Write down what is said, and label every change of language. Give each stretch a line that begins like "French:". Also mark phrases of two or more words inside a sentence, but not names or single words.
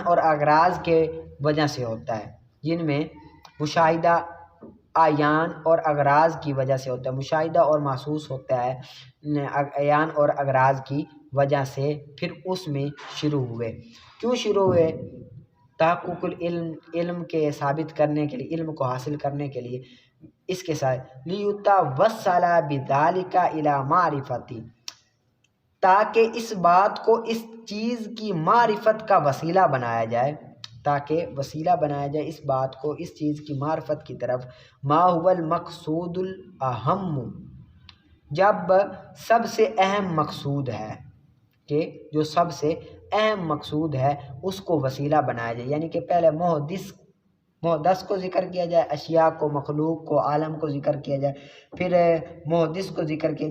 Urdu: اور اغراض کے وجہ سے ہوتا ہے، جن میں مشاہدہ اعیان اور اغراض کی وجہ سے ہوتا ہے، مشاہدہ اور محسوس ہوتا ہے اعیان اور اغراض کی وجہ سے، پھر اس میں شروع ہوئے۔ کیوں شروع ہوئے؟ تحقق علم کے ثابت کرنے کے لیے، علم کو حاصل کرنے کے لیے، اس کے ساتھ
Arabic: لیتوصل بذلک الی معرفتی،
Urdu: تاکہ اس بات کو اس چیز کی معرفت کا وسیلہ بنایا جائے، اس بات کو اس چیز کی معرفت کی طرف،
Arabic: ما هو المقصود الاہم،
Urdu: جب سب سے اہم مقصود ہے، کہ جو سب سے اہم مقصود ہے اس کو وسیلہ بنایا جائے، یعنی کہ پہلے محدث کو ذکر کیا جائے، اشیاء کو، مخلوق کو، عالم کو ذکر کیا جائے، پھر محدث کو ذکر کیا۔